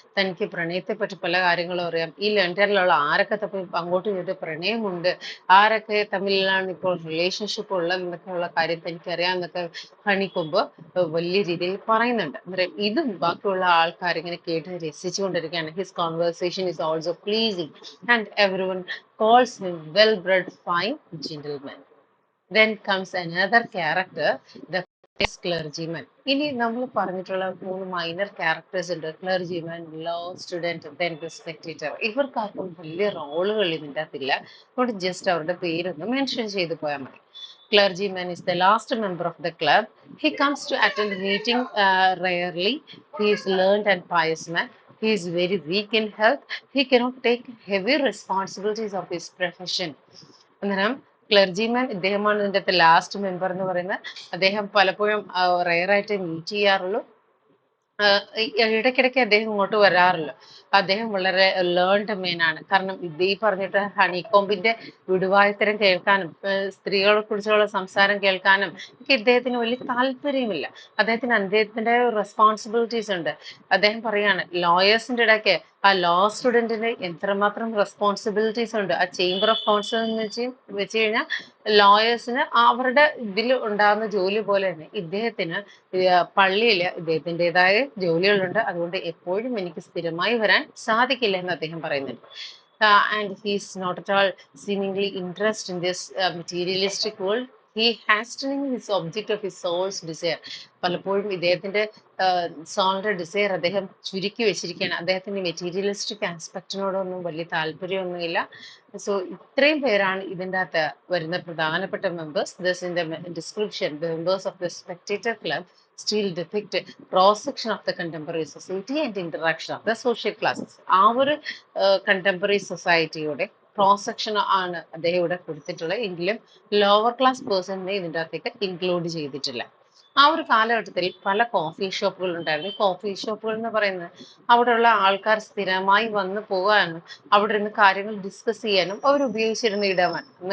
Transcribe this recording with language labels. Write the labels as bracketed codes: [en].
[ml] തനിക്ക് പ്രണയത്തെ പറ്റി പല കാര്യങ്ങളും അറിയാം. ഈ ലണ്ടനിലുള്ള ആരൊക്കെ തമ്മിൽ അങ്ങോട്ടും ഇങ്ങോട്ടും പ്രണയമുണ്ട്, ആരൊക്കെ തമ്മിലാണ് ഇപ്പോൾ റിലേഷൻഷിപ്പ് ഉള്ളതെന്നൊക്കെയുള്ള കാര്യം തനിക്കറിയാമെന്നൊക്കെ ഹണികോംബ് വലിയ രീതിയിൽ പറയുന്നുണ്ട്. അന്നേരം ഇതും ബാക്കിയുള്ള ആൾക്കാർ ഇങ്ങനെ കേട്ട് രസിച്ചുകൊണ്ടിരിക്കുകയാണ്. [en] His conversation is also pleasing and everyone calls him well-bred fine gentleman. Then comes another character, the clergyman. [ml] ഇനി നമ്മൾ പറഞ്ഞിട്ടുള്ള 3 മൈനർ ക്യാരക്ടേഴ്സ് ഉണ്ട്. ക്ലർജിമാൻ, law student, then the spectator. ഇവർക്കാർക്കും വലിയ റോളുകൾ ഇതിൻ്റെ അകത്തില്ല. അതുകൊണ്ട് ജസ്റ്റ് അവരുടെ പേരൊന്ന് മെൻഷൻ ചെയ്തു പോയാൽ മതി. [en] Clergyman is the last member of the club. He comes to attend the meeting rarely. He is learned and pious man. He is very weak in health. He cannot take heavy responsibilities of his profession. [ml] അന്നേരം ക്ലർജിമാൻ ഇദ്ദേഹമാണ് ഇതിൻ്റെ അകത്ത് last member എന്ന് പറയുന്നത്. അദ്ദേഹം പലപ്പോഴും റെയറായിട്ട് meet ചെയ്യാറുള്ളൂ. ഇടയ്ക്കിടയ്ക്ക് അദ്ദേഹം ഇങ്ങോട്ട് വരാറില്ല. അദ്ദേഹം വളരെ ലേൺഡ് മെയിനാണ്. കാരണം ഈ പറഞ്ഞിട്ട് ഹണികോംബിന്റെ വിടുവായത്തരം കേൾക്കാനും സ്ത്രീകളെ കുറിച്ചുള്ള സംസാരം കേൾക്കാനും ഒക്കെ ഇദ്ദേഹത്തിന് വലിയ താല്പര്യമില്ല. അദ്ദേഹത്തിന്റെ റെസ്പോൺസിബിലിറ്റീസ് ഉണ്ട്. അദ്ദേഹം പറയാണ് ലോയേഴ്സിന്റെ ഇടയ്ക്ക് ആ ലോ സ്റ്റുഡന്റിന് എത്രമാത്രം റെസ്പോൺസിബിലിറ്റീസ് ഉണ്ട്. ആ ചേംബർ ഓഫ് കൗൺസിൽ എന്ന് വെച്ച് കഴിഞ്ഞാൽ ലോയേഴ്സിന് അവരുടെ ഇതിൽ ഉണ്ടാകുന്ന ജോലി പോലെ തന്നെ ഇദ്ദേഹത്തിന് പള്ളിയിൽ ഇദ്ദേഹത്തിൻ്റെതായ ജോലികളുണ്ട്. അതുകൊണ്ട് എപ്പോഴും എനിക്ക് സ്ഥിരമായി വരാൻ സാധിക്കില്ല എന്ന് അദ്ദേഹം പറയുന്നുണ്ട്. [en] And he is not at all seemingly interested in this materialistic world. He hastening his object of his soul's desire. [ml] പലപ്പോഴും ഇദ്ദേഹത്തിന്റെ സോളിന്റെ ഡിസയർ അദ്ദേഹം ചുരുക്കി വെച്ചിരിക്കുകയാണ്. അദ്ദേഹത്തിന്റെ മെറ്റീരിയലിസ്റ്റിക് ആസ്പെക്റ്റിനോടൊന്നും വലിയ താല്പര്യമൊന്നുമില്ല. സോ ഇത്രയും പേരാണ് ഇതിൻ്റെ അകത്ത് വരുന്ന പ്രധാനപ്പെട്ട members. [en] This in the description the members of the spectator club still depict cross section of the contemporary society and interaction of the social classes. [ml] ആ ഒരു കണ്ടംപററി സൊസൈറ്റിയുടെ ക്രോസ് സെക്ഷൻ ആണ് അദ്ദേഹം ഇവിടെ കൊടുത്തിട്ടുള്ളത്. എങ്കിലും ലോവർ ക്ലാസ് പേഴ്സണിനെ ഇതിൻ്റെ അകത്തേക്ക് ഇൻക്ലൂഡ് ചെയ്തിട്ടില്ല. ആ ഒരു കാലഘട്ടത്തിൽ പല കോഫി ഷോപ്പുകൾ ഉണ്ടായിരുന്നു. കോഫി ഷോപ്പുകൾ എന്ന് പറയുന്നത് അവിടെയുള്ള ആൾക്കാർ സ്ഥിരമായി വന്ന് പോകാനും അവിടെ ഇരുന്ന് കാര്യങ്ങൾ ഡിസ്കസ് ചെയ്യാനും അവർ ഉപയോഗിച്ചിരുന്ന ഇടമാണ്.